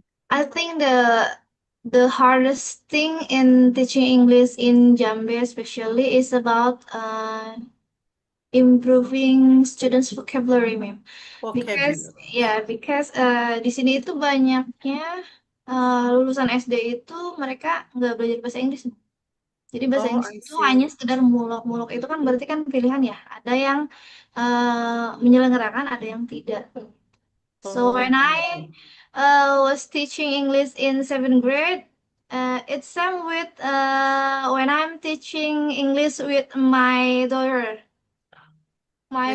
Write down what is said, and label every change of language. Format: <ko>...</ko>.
<en>I think the hardest thing in teaching English in Jambi especially is about improving students' vocabulary, ma'am.</en> <id>Because di sini itu banyaknya lulusan SD itu mereka nggak belajar bahasa Inggris. Jadi bahasa Inggris</id> <en>I</en> <id>itu</id> <en>see.</en> <id>hanya sekedar mulak-mulak, itu kan berarti kan pilihan ya. Ada yang menyelenggarakan, ada yang tidak.</id> <en>So when I was teaching English in 7th grade, It's same with when I'm teaching English with my daughter, my</en>